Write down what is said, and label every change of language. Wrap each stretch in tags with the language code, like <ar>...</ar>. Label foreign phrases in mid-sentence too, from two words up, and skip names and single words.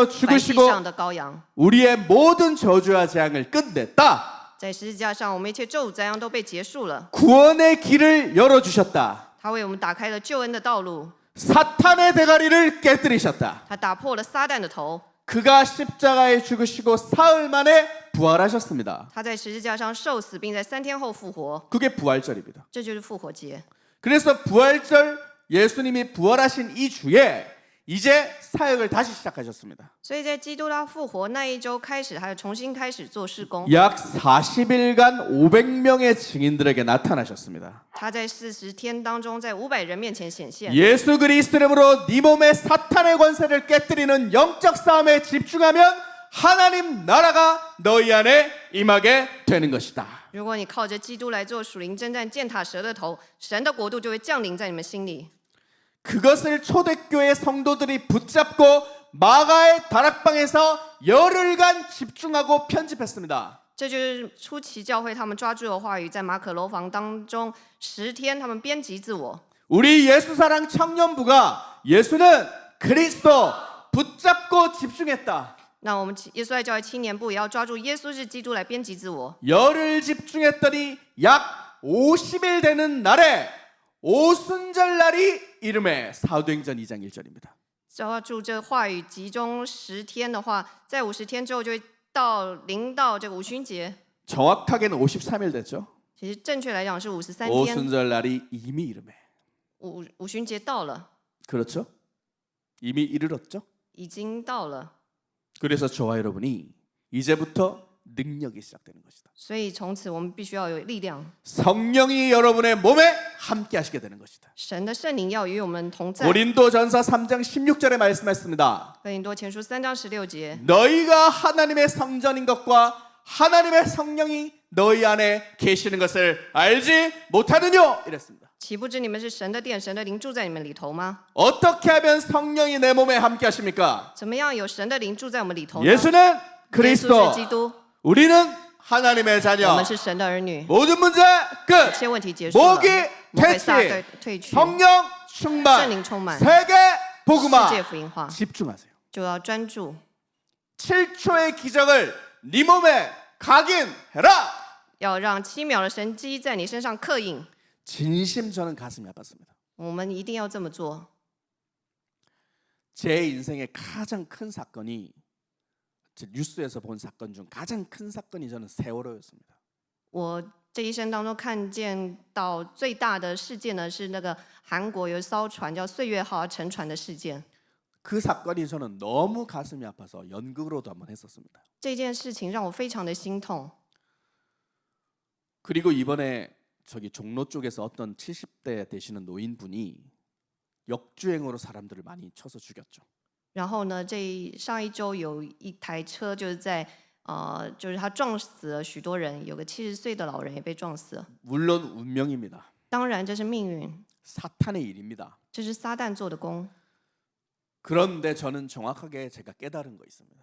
<zh>燔祭</zh> <ko>죽으시고</ko> <zh>上的羔羊。</zh> <ko>우리의 모든 저주와 재앙을 끝냈다.</ko> <zh>在十字架上，我们一切咒诅灾殃都被结束了。</zh> <ko>구원의 길을 열어주셨다.</ko> <zh>他为我们打开了救恩的道路，</zh> <ko>사탄의 대가리를 깨뜨리셨다.</ko> <zh>他打破了撒旦的头。</zh> <ko>그가 십자가에 죽으시고 사흘 만에 부활하셨습니다.</ko> <zh>他在十字架上受死，并在3天后复活，</zh> <ko>그게 부활절입니다.</ko> <zh>这就是复活节。</zh> <ko>그래서 부활절 예수님이 부활하신 이 주에 이제 사역을 다시 시작하셨습니다.</ko> <zh>所以在基督他复活那一周开始，他又重新开始做事工。</zh> <ko>약 40일간 500명의 증인들에게 나타나셨습니다.</ko> <zh>他在40天当中，在500人面前显现。</zh> <ko>예수 그리스도 이름으로 네 몸의 사탄의 권세를 깨뜨리는 영적 싸움에 집중하면 하나님 나라가 너희 안에 임하게 되는 것이다.</ko> <zh>如果你靠着基督来做属灵征战，践踏蛇的头，神的国度就会降临在你们心里。</zh> <ko>그것을 초대교회 성도들이 붙잡고 마가의 다락방에서 열흘간 집중하고 편집했습니다.</ko> <zh>这就是初期教会他们抓住的话语，在马可楼房当中10天，他们编辑自我。</zh> <ko>우리 예수사랑 청년부가 예수는 그리스도 붙잡고 집중했다.</ko> <zh>那我们耶稣爱教会青年部也要抓住耶稣是基督来编辑自我。</zh> <ko>열흘 집중했더니 약 50일 되는 날에 오순절 날이 이름에 사도행전 2장 1절입니다.</ko> <zh>抓住这话语集中10天的话，在50天之后就会临到这个五旬节。</zh> <ko>정확하게는 53일 됐죠.</ko> <zh>其实正确来讲是53天，</zh> <ko>오순절 날이 이미 이름에.</ko> <zh>五旬节到了，</zh> <ko>그렇죠? 이미 이르렀죠.</ko> <zh>已经到了。</zh> <ko>그래서 저와 여러분이 이제부터 능력이 시작되는 것이다.</ko> <zh>所以从此我们必须要有力量，</zh> <ko>성령이 여러분의 몸에 함께 하시게 되는 것이다.</ko> <zh>神的圣灵要与我们同在。</zh> <ko>고린도전서 3장 16절에 말씀했습니다.</ko> <zh>哥林多前书3章16节，</zh> <ko>너희가 하나님의 성전인 것과 하나님의 성령이 너희 안에 계시는 것을 알지 못하느뇨 이랬습니다.</ko> <zh>岂不知你们是神的殿，神的灵住在你们里头吗？</zh> <ko>어떻게 하면 성령이 내 몸에 함께 하십니까?</ko> <zh>怎么样有神的灵住在我们里头呢？</zh> <ko>예수는</ko> <zh>耶稣</zh> <ko>그리스도,</ko> <zh>是基督，</zh> <ko>우리는 하나님의</ko> <zh>我</zh> <ko>자녀.</ko> <zh>们是神的儿女。</zh> <ko>모든 문제</ko> <zh>一</zh> <ko>끝.</ko> <zh>切问题结束了，</zh> <ko>모기</ko> <zh>魔鬼撒</zh> <ko>퇴치,</ko> <zh>退去，</zh> <ko>성령</ko> <zh>圣</zh> <ko>충만,</ko> <zh>灵充满，</zh> <ko>세계</ko> <zh>世</zh> <ko>복음화.</ko> <zh>界福音化，</zh> <ko>집중하세요.</ko> <zh>就要专注，</zh> <ko>7초의 기적을 네 몸에 각인해라.</ko> <zh>要让7秒的神迹在你身上刻印。</zh> <ko>진심 저는 가슴이 아팠습니다.</ko> <zh>我们一定要这么做。</zh> <ko>제 인생의 가장 큰 사건이 제 뉴스에서 본 사건 중 가장 큰 사건이 저는 세월호였습니다.</ko> <zh>我这一生当中看见到最大的事件呢，是那个韩国有一艘船叫岁月号沉船的事件。</zh> <ko>그 사건이 저는 너무 가슴이 아파서 연극으로도 한번 했었습니다.</ko> <zh>这件事情让我非常的心痛。</zh> <ko>그리고 이번에 저기 종로 쪽에서 어떤 70대 되시는 노인분이 역주행으로 사람들을 많이 쳐서 죽였죠.</ko> <zh>然后呢，上一周有一台车就是就是他撞死了许多人，有个70岁的老人也被撞死了。</zh> <ko>물론 운명입니다.</ko> <zh>当然这是命运，</zh> <ko>사탄의 일입니다.</ko> <zh>这是撒旦做的工。</zh> <ko>그런데 저는 정확하게 제가 깨달은 거 있습니다.</ko>